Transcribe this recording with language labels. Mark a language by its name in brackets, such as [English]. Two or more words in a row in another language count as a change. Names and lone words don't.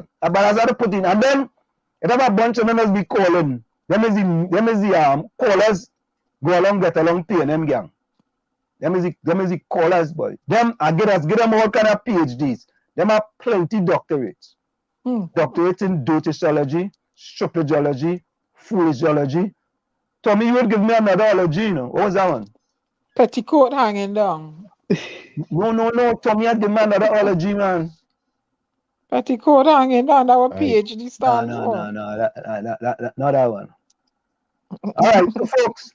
[English] But as I put in, and then it have a bunch of members be calling. Them is the callers go along, get along, PNM gang. Them is the callers, boy. Them I get them all kind of PhDs. Them have plenty doctorates. Doctorates in dotishology, strategology, foolishology. Tommy, you would give me another ology, you know. What was that one? Petticoat hanging down. No. Tommy, I give me another ology, man. Petticoat hanging down. That what PhD stands No. for. Not that one. All right, so folks.